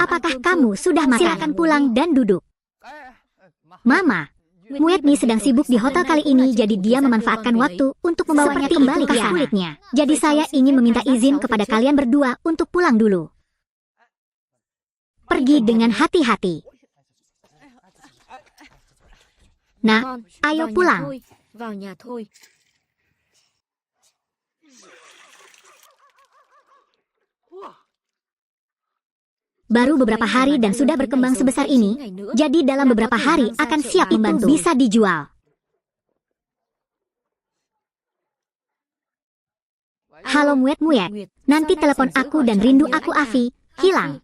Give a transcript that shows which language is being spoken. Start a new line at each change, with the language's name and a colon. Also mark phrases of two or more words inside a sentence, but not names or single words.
Indonesian: Apakah kamu sudah makan? Silakan pulang dan duduk. Mama, Muetni sedang sibuk di hotel kali ini, jadi dia memanfaatkan waktu untuk membawanya kembali ke kulitnya. Jadi saya ingin meminta izin kepada kalian berdua untuk pulang dulu. Pergi dengan hati-hati. Nah, ayo pulang.
Vietnamese: Vào nhà thôi.
Indonesian: Baru beberapa hari dan sudah berkembang sebesar ini, jadi dalam beberapa hari akan siap membantu. Bisa dijual. Halo Muet, nanti telepon aku dan rindu aku Afi, hilang.